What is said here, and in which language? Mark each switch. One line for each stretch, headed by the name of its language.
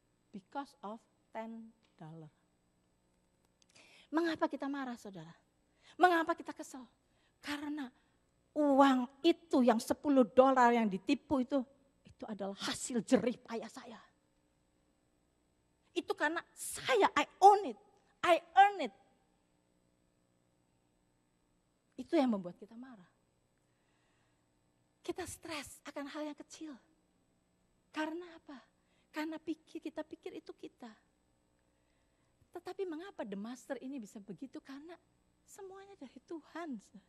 English: Because of $10.
Indonesian: Mengapa kita marah saudara? Mengapa kita kesel? Karena uang itu yang $10 yang ditipu itu adalah hasil jerih payah saya. Itu karena saya,
English: I own it, I earn it.
Indonesian: Itu yang membuat kita marah. Kita stres akan hal yang kecil. Karena apa? Karena kita pikir itu kita. Tetapi mengapa the master ini bisa begitu? Karena semuanya dari Tuhan.